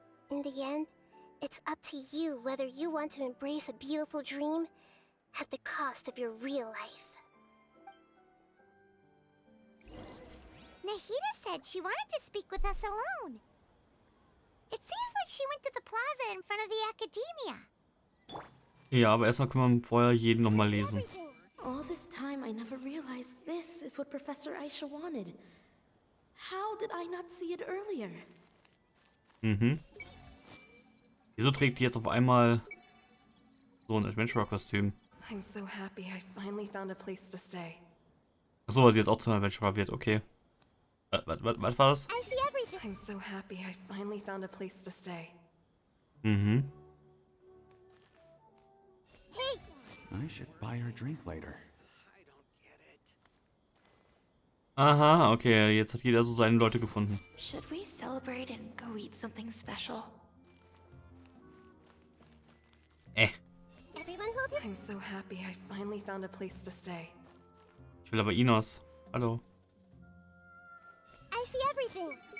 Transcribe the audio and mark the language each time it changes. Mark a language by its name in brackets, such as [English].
[English] In the end, it's up to you whether you want to embrace a beautiful dream at the cost of your real life. Nahida said she wanted to speak with us alone. It seems like she went to the plaza in front of the academia. [German] Ja, aber erstmal können wir vorher jeden nochmal lesen. [English] All this time I never realized this is what Professor Aisha wanted. How did I not see it earlier? Mhm. [German] Wieso trägt die jetzt auf einmal so ein Adventurer-Kostüm? [English] I'm so happy I finally found a place to stay. [German] Achso, weil sie jetzt auch zum Adventurer wird, okay. Was war das? [English] I see everything. I'm so happy I finally found a place to stay. Mhm. Hey! I should buy her a drink later. [German] Aha, okay, jetzt hat jeder so seine Leute gefunden. [English] Should we celebrate and go eat something special? Everyone hold your... I'm so happy I finally found a place to stay. [German] Ich will aber Inos. Hallo. [English] I see everything.